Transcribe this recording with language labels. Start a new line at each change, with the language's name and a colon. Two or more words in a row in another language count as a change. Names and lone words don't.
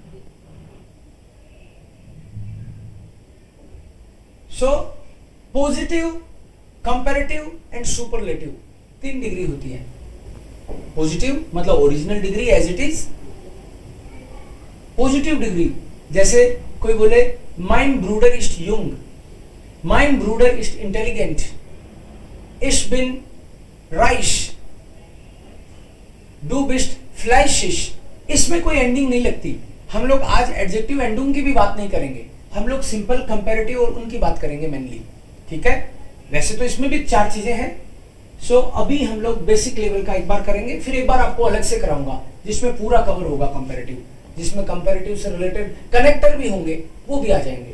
English: so positive, comparative and superlative 3 degree होती है. positive मतलब original degree as it is. positive degree
Hindi: जैसे कोई बोले
German: mein Bruder ist jung, mein Bruder ist intelligent, ich bin reich, du bist fleißig.
Hindi: इसमें कोई एंडिंग नहीं लगती. हम लोग आज
English: adjective ending
Hindi: की भी बात नहीं करेंगे, हम लोग
English: simple comparative
Hindi: और उनकी बात करेंगे मेनली. ठीक है. वैसे तो इसमें भी 4 चीजें हैं. सो अभी हम लोग
English: basic level
Hindi: का एक बार करेंगे, फिर एक बार आपको अलग से कराऊंगा जिसमें पूरा कवर होगा कंपैरेटिव, जिसमें कंपैरेटिव से
English: related connector
Hindi: भी होंगे, वो भी आ जाएंगे.